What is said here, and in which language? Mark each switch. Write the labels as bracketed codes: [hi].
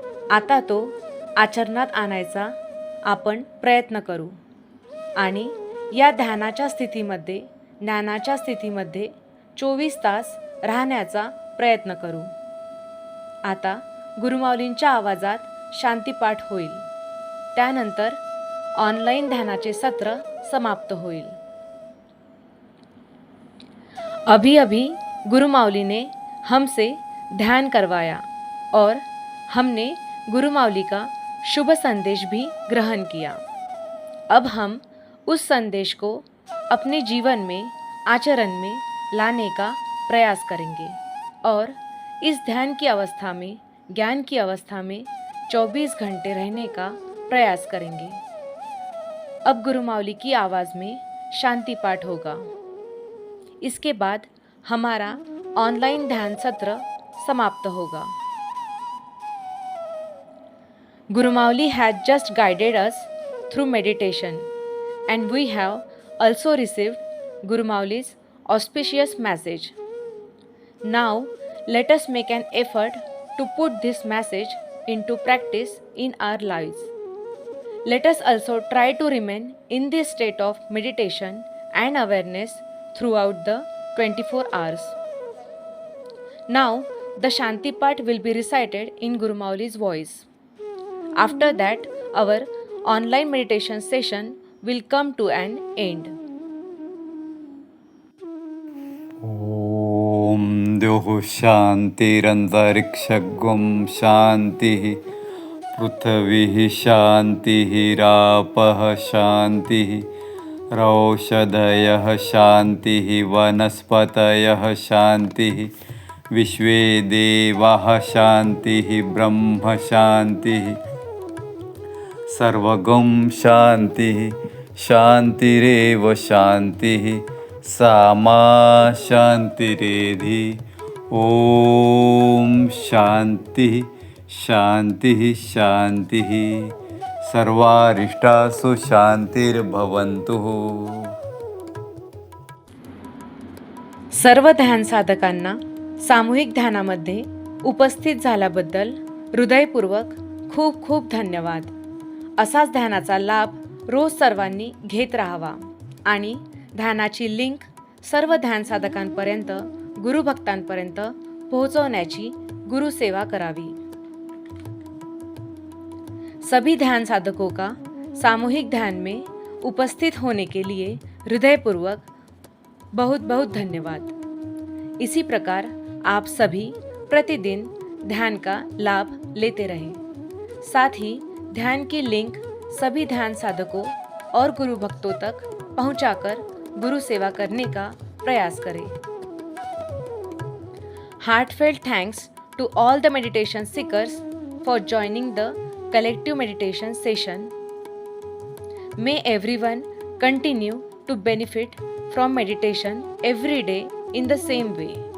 [mr] आता तो आचरणात आणायचा आपण प्रयत्न करू आणि या ध्यानाच्या स्थितीमध्ये, ज्ञानाच्या स्थितीमध्ये 24 तास राहण्याचा प्रयत्न करू. आता गुरुमाऊलींच्या आवाजात शांतीपाठ होईल. त्यानंतर ऑनलाईन ध्यानाचे सत्र समाप्त होईल. [hi] अभी अभी गुरुमाऊली ने हमसे ध्यान करवाया और हमने गुरुमाऊली का शुभ संदेश भी ग्रहण किया. अब हम उस संदेश को अपने जीवन में, आचरण में लाने का प्रयास करेंगे और इस ध्यान की अवस्था में, ज्ञान की अवस्था में 24 घंटे रहने का प्रयास करेंगे. अब गुरुमाऊली की आवाज़ में शांति पाठ होगा. इसके बाद हमारा ऑनलाइन ध्यान सत्र समाप्त होगा. [en] Gurumauli had just guided us through meditation. and we have also received Guru Mauli's auspicious message. Now, let us make an effort to put this message into practice in our lives. Let us also try to remain in this state of meditation and awareness throughout the 24 hours. Now, the Shanti part will be recited in Guru Mauli's voice. After that, our online meditation session will come to an end. [sa] ॐ द्युः शान्तिरन्तरिक्षगुं शान्तिः पृथिवीः शान्तिः रापः शान्तिः रौषधयः शान्तिः वनस्पतयः शान्तिः विश्वे देवाः शान्तिः ब्रह्म शान्तिः सर्वगं शान्तिः शान्तिरेव शान्तिः सामा शान्तिरेधि ॐ शान्तिः शान्तिः शान्तिः सर्वारिष्टासु शान्तिर्भवन्तु. [mr] सर्व ध्यान साधकांना सामूहिक ध्यानामध्ये उपस्थित झाल्याबद्दल हृदयपूर्वक खूप खूप धन्यवाद. असाच ध्यानाचा लाभ रोज सर्वांनी घेत राहावा आणि ध्यानाची लिंक सर्व ध्यान साधकांपर्यंत, गुरुभक्तांपर्यंत पोहोचवण्याची गुरुसेवा करावी. [hi] सभी ध्यान साधकों का सामूहिक ध्यान में उपस्थित होने के लिए हृदयपूर्वक बहुत बहुत धन्यवाद. इसी प्रकार आप सभी प्रतिदिन ध्यान का लाभ लेते रहें. साथ ही ध्यान की लिंक सभी ध्यान साधकों और गुरु भक्तों तक पहुंचाकर गुरु सेवा करने का प्रयास करें. [en] Heartfelt thanks to all the meditation seekers for joining the collective meditation session. May everyone continue to benefit from meditation every day in the same way.